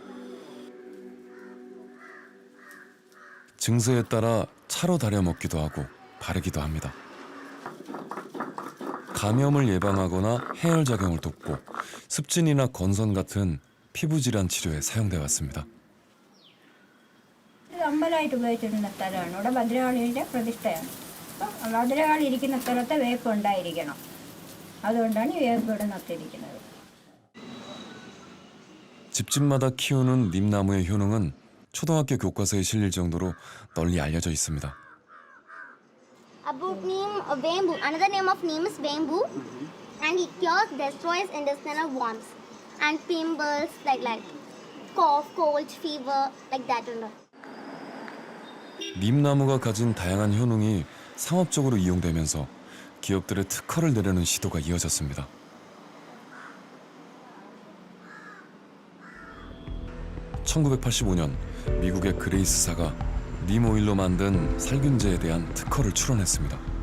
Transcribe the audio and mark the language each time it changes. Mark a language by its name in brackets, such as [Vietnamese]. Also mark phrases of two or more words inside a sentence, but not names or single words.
[Korean] 증세에 따라 차로 달여 먹기도 하고 바르기도 합니다. 감염을 예방하거나 해열 작용을 돕고 습진이나 건선 같은 피부 질환 치료에 사용돼 왔습니다. [Malayalam] അമ്പലമായിട്ട് ഉപയോഗിച്ചിരുന്ന സ്ഥലമാണ്. ഇവിടെ ഭദ്രകാളിയുടെ പ്രതിഷ്ഠയാണ്. അപ്പം ഭദ്രകാളി ഇരിക്കുന്ന സ്ഥലത്ത് വേപ്പ് ഉണ്ടായിരിക്കണം. അതുകൊണ്ടാണ് ഈ വേപ്പ് ഇവിടെ നട്ടിരിക്കുന്നത്. [Korean] 집집마다 키우는 님나무의 효능은 초등학교 교과서에 실릴 정도로 널리 알려져 있습니다. [English] About neem, bamboo. Another name of neem is bamboo, and it cures, destroys intestinal worms and pimples like cough, cold, fever, like that. [Korean] 님나무가 가진 다양한 효능이 상업적으로 이용되면서 기업들의 특허를 내려는 시도가 이어졌습니다. (1985년) 미국의 그레이스사가 님 오일로 만든 살균제에 대한 특허를 출원했습니다.